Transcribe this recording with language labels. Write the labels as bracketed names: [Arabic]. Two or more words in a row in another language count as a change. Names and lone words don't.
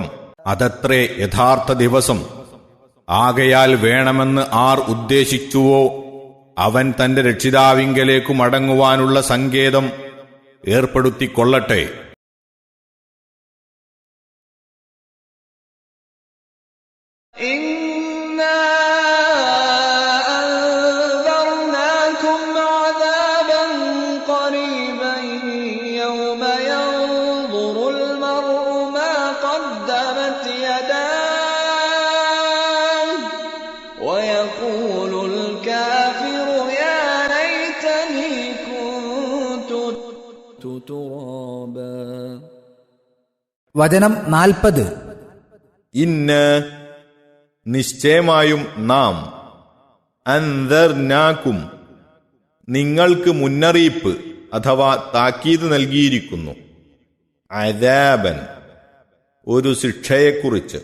[Malayalam] അതത്രേ യഥാർത്ഥ ദിവസം, ആകയാൽ വേണമെന്ന് ആർ ഉദ്ദേശിച്ചുവോ അവൻ തന്റെ രക്ഷിതാവിങ്കലേക്കു മടങ്ങുവാനുള്ള സങ്കേതം ഏർപ്പെടുത്തിക്കൊള്ളട്ടെ. [Arabic] إنا أنذرناكم عذابا قريبا يوم ينظر المرء ما قدمت يداه ويقول الكافر يا ليتني كنت ترابا. [Malayalam] വചനം 40. ഇന്ന നിശ്ചയമായും നാം, അൻദർനാക്കും നിങ്ങൾക്ക് മുന്നറിയിപ്പ് അഥവാ താക്കീത് നൽകിയിരിക്കുന്നു, അദാബൻ ഒരു ശിക്ഷയെക്കുറിച്ച്,